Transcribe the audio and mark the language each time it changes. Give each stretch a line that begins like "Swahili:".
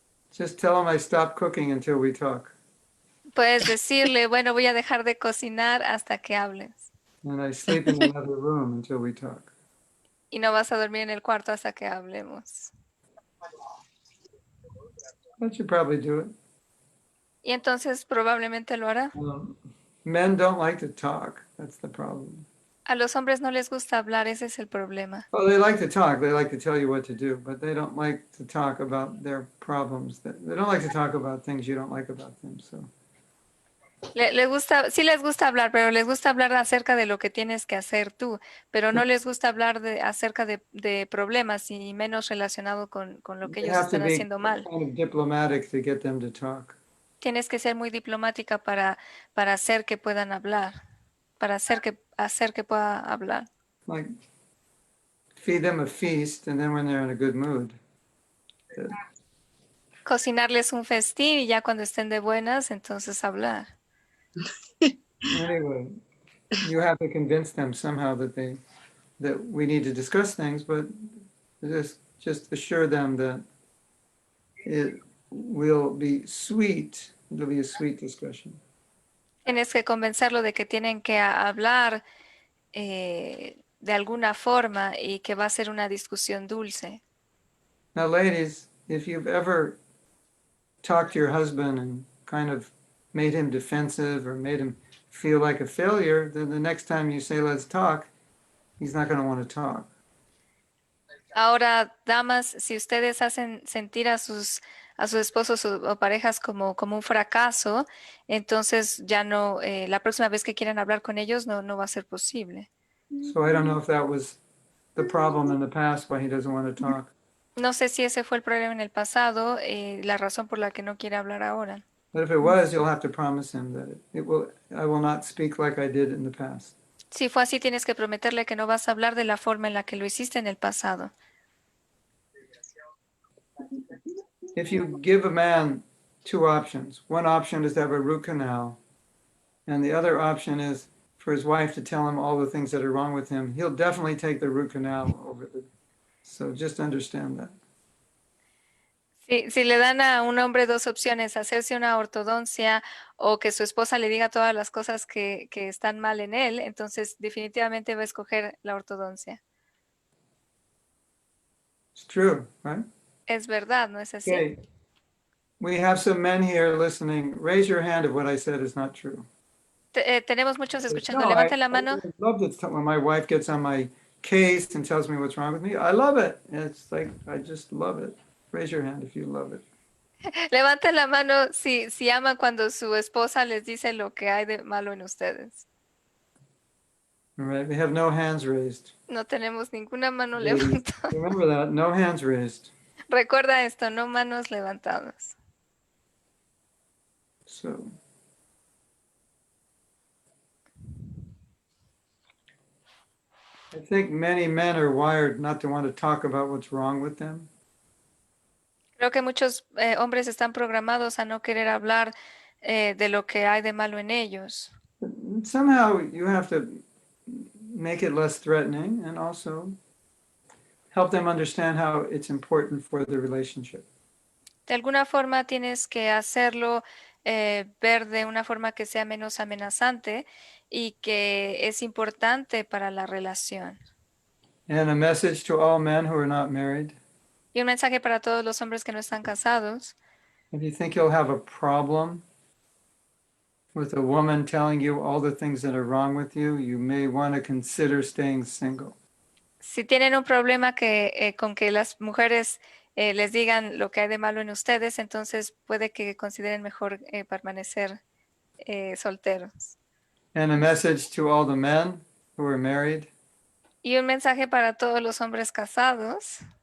English: Just tell him I stopped cooking until we talk.
Spanish: Puedes decirle, bueno, voy a dejar de cocinar hasta que hables.
English: And I sleep in another room until we talk.
Spanish: Y no vas a dormir en el cuarto hasta que hablemos.
English: That should probably do it.
Spanish: Y entonces probablemente lo hará.
English: Men don't like to talk. That's the problem.
Spanish: A los hombres no les gusta hablar, ese es el problema.
English: Well, they like to talk. They like to tell you what to do, but they don't like to talk about their problems. They don't like to talk about things you don't like about them. So.
Spanish: Le gusta, sí les gusta hablar, pero les gusta hablar acerca de lo que tienes que hacer tú, pero no les gusta hablar acerca de problemas y menos relacionado con lo que
English: You
Spanish: ellos
English: have to
Spanish: están
English: be
Spanish: haciendo mal.
English: kind of diplomatic to get them to talk.
Spanish: Tienes que ser muy diplomática para hacer que puedan hablar, para hacer que pueda hablar.
English: Like feed them a feast, and then when they're in a good mood.
Spanish: Cocinarles un festín y ya cuando estén de buenas, entonces hablar.
English: Anyway, you have to convince them somehow that we need to discuss things, but just assure them that it will be sweet. It'll be a sweet discussion.
Spanish: Tienes que convencerlo de que tienen que hablar de alguna forma y que va a ser una discusión dulce.
English: Now, ladies, if you've ever talked to your husband and kind of made him defensive or made him feel like a failure, then the next time you say, let's talk, he's not going to want to talk.
Spanish: Ahora, damas, si ustedes hacen sentir a sus esposos o parejas como un fracaso, entonces ya no, la próxima vez que quieran hablar con ellos no va a ser posible.
English: So I don't know if that was the problem in the past why he doesn't want to talk.
Spanish: No sé si ese fue el problema en el pasado, la razón por la que no quiere hablar ahora.
English: But if it was, you'll have to promise him that I will not speak like I did in the past.
Spanish: Si fue así, tienes que prometerle que no vas a hablar de la forma en la que lo hiciste en el pasado.
English: If you give a man two options, one option is to have a root canal, and the other option is for his wife to tell him all the things that are wrong with him, he'll definitely take the root canal over the. So just understand that.
Spanish: Si le dan a un hombre dos opciones, hacerse una ortodoncia o que su esposa le diga todas las cosas que están mal en él, entonces definitivamente va a escoger la ortodoncia.
English: It's true, right?
Spanish: Es verdad, ¿no es así?
English: Okay. We have some men here listening. Raise your hand if what I said is not true.
Spanish: Tenemos muchos escuchando. No, Levanten la mano.
English: I love it when my wife gets on my case and tells me what's wrong with me. I love it. It's like, I just love it. Raise your hand if you love it.
Spanish: Levanten la mano si aman cuando su esposa les dice lo que hay de malo en ustedes.
English: All right, we have no hands raised.
Spanish: No tenemos ninguna mano
English: Ladies,
Spanish: levantada.
English: remember that, no hands raised.
Spanish: Recuerda esto, no manos levantadas.
English: So. I think many men are wired not to want to talk about what's wrong with them.
Spanish: Creo que muchos hombres están programados a no querer hablar de lo que hay de malo en ellos.
English: Somehow you have to make it less threatening and also help them understand how it's important for the relationship.
Spanish: De alguna forma tienes que hacerlo ver de una forma que sea menos amenazante y que es importante para la relación.
English: And a message to all men who are not married.
Spanish: Y un mensaje para todos los hombres que no están casados.
English: If you think you'll have a problem with a woman telling you all the things that are wrong with you, you may want to consider staying single.
Spanish: Si tienen un problema con que las mujeres les digan lo que hay de malo en ustedes, entonces puede que consideren mejor permanecer solteros.
English: And a message to all the men who are married.
Spanish: Y un mensaje para todos los hombres casados.